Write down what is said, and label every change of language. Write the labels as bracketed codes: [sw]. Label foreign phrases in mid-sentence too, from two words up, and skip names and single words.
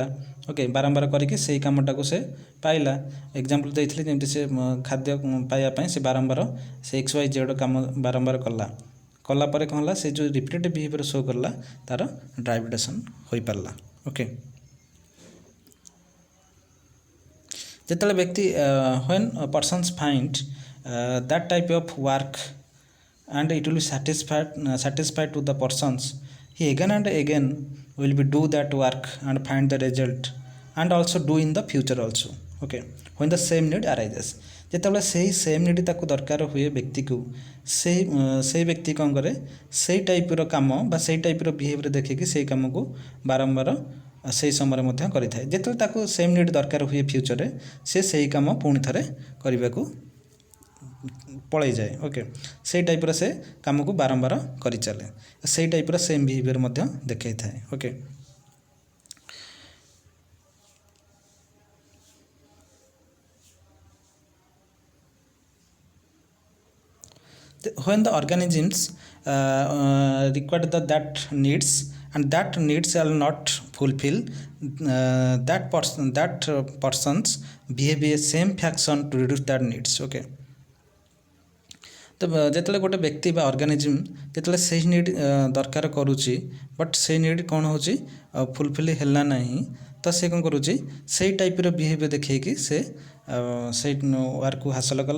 [or] ଓକେ, ବାରମ୍ବାର କରିକି ସେଇ କାମଟାକୁ ସେ ପାଇଲା। ଏକ୍ଜାମ୍ପଲ୍ ଦେଇଥିଲି ଯେମିତି ସେ ଖାଦ୍ୟ ପାଇବା ପାଇଁ ସେ ବାରମ୍ବାର ସେ XYZ କାମ ବାରମ୍ବାର କଲା ପରେ କ'ଣ ହେଲା, ସେ ଯେଉଁ [en] repeated behaviour show [or] କଲା ତାର [en] drive reduction [or] ହୋଇପାରିଲା। [en] ଓକେ, [or] ଯେତେବେଳେ ବ୍ୟକ୍ତି [en] when persons find that type of work and it will be satisfied to the persons, he again and again will be do that work and find the result and also do in the future also. Okay, when the same need arises, [or] ଯେତେବେଳେ ସେଇ [en] same need [or] ତାକୁ ଦରକାର ହୁଏ ବ୍ୟକ୍ତିକୁ, ସେଇ ବ୍ୟକ୍ତି କ'ଣ କରେ, ସେଇ ଟାଇପ୍ର କାମ ବା ସେଇ ଟାଇପ୍ର ବିହେଭିଅର ଦେଖିକି ସେଇ କାମକୁ ବାରମ୍ବାର ସେଇ ସମୟରେ ମଧ୍ୟ କରିଥାଏ। ଯେତେବେଳେ ତାକୁ [en] same need [or] ଦରକାର ହୁଏ ଫ୍ୟୁଚରରେ, ସେ ସେଇ କାମ ପୁଣି ଥରେ କରିବାକୁ ପଳାଇଯାଏ। ଓକେ, ସେଇ ଟାଇପ୍ର ସେ କାମକୁ ବାରମ୍ବାର କରିଚାଲେ, ସେଇ ଟାଇପ୍ର [en] same behaviour [or] ମଧ୍ୟ ଦେଖାଇଥାଏ। ଓକେ, [en] when the organisms require that needs and that needs are not fulfilled, that persons behave a same fashion to reduce that needs. [or] Okay, ତ ଯେତେବେଳେ ଗୋଟେ ବ୍ୟକ୍ତି ବା ଅର୍ଗାନିଜିମ୍ ଯେତେବେଳେ ସେଇ ନିଡ୍ ଦରକାର କରୁଛି ବଟ୍ ସେଇ ନିଡ୍ କ'ଣ ହେଉଛି ଫୁଲଫିଲ୍ ହେଲା ନାହିଁ, ତ ସେ କ'ଣ କରୁଛି ସେଇ ଟାଇପ୍ର ବିହେଭିଅର ଦେଖେଇକି ସେ ସେଇ ୱାର୍କକୁ ହାସଲ କଲା।